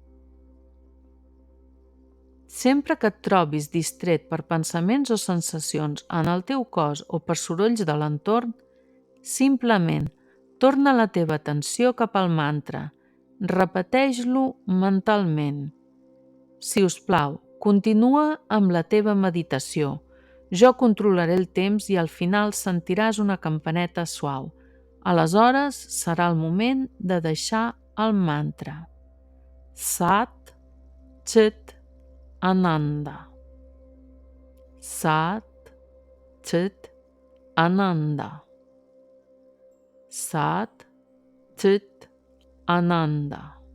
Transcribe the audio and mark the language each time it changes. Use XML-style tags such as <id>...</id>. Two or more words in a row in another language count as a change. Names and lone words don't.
<ca>Sempre que et trobis distret per pensaments o sensacions en el teu cos o per sorolls de l'entorn, simplement torna la teva atenció cap al mantra, repeteix-lo mentalment. Si us plau, continua amb la teva meditació. Jo controlaré el temps i al final sentiràs una campaneta suau. Aleshores serà el moment de deixar el mantra.</ca> <sa>Sat Chit Ananda. Sat Chit Ananda. Sat Chit Ananda.</sa>